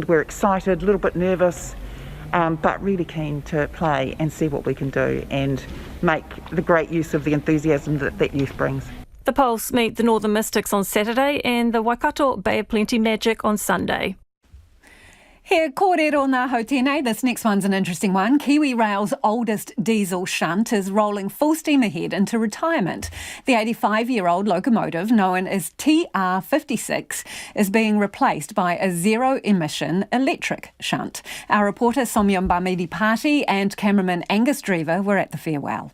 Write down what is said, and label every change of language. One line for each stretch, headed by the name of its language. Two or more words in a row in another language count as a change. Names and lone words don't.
English: We're excited, a little bit nervous, but really keen to play and see what we can do and make the great use of the enthusiasm that youth brings. The Pulse meet the Northern Mystics on Saturday and the Waikato Bay of Plenty Magic on Sunday. Here,
Māori: kōrero ngā hautene.
English: This next one's an interesting one. Kiwi Rail's oldest diesel shunt is rolling full steam ahead into retirement. The 85-year-old locomotive, known as TR56, is being replaced by a zero-emission electric shunt. Our reporter Somyam Bamidi-Pati and cameraman Angus Drever were at the farewell.